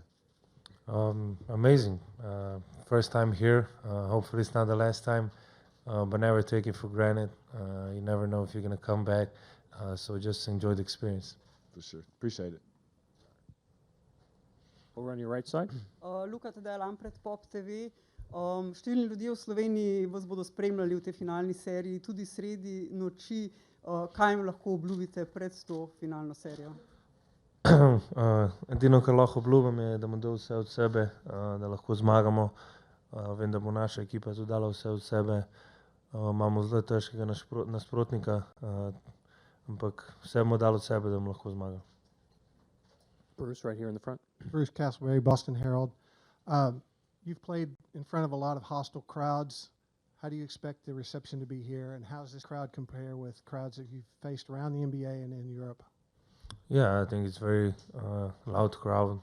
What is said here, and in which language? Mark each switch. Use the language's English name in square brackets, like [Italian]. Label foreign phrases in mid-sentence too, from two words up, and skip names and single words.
[English] Amazing. First time here. Hopefully it's not the last time, but never take it for granted. You never know if you're going to come back, so just enjoy the experience. For sure. Appreciate it. Over on your right side. [Slovenian] Luka, tedaj Lampret, Pop TV. Številni ljudje v Sloveniji vas bodo spremljali v tej finalni seriji, tudi sredi noči. Kaj jim lahko obljubite pred to finalno serijo? Edino, kar lahko obljubim, je, da bomo dali vse od sebe, da lahko zmagamo. Vem, da bo naša ekipa tudi dala vse od sebe. Imamo zelo težkega nasprotnika, ampak vse bomo dali od sebe, da bomo lahko zmagali. [English] Bruce, right here in the front. Bruce Castleberry, Boston Herald. You've played in front of a lot of hostile crowds. How do you expect the reception to be here, and how does this crowd compare with crowds that you've faced around the NBA and in Europe? Yeah, I think it's very loud crowd.